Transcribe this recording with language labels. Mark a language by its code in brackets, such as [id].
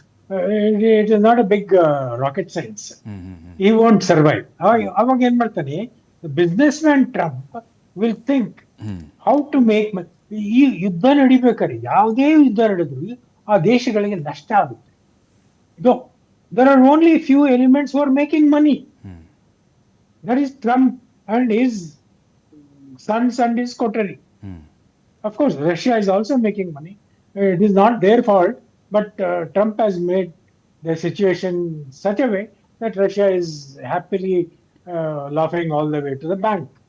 [en] It is not a big rocket science. He won't survive. [kn] ಅವಾಗ ಏನ್ ಮಾಡ್ತಾನೆ, [en] Businessman Trump will think how to make. [kn] ಈ ಯುದ್ಧ ನಡಿಬೇಕಾದ್ರೆ ಯಾವುದೇ ಯುದ್ಧ ನಡೆದ್ರು ಆ ದೇಶಗಳಿಗೆ ನಷ್ಟ ಆಗುತ್ತೆ. [en] There are only few elements who are making money. That is Trump and his sons and his coterie. Of course, Russia is also making money. It is not their fault, but Trump has made the situation such a way that Russia is happily laughing all the way to the bank.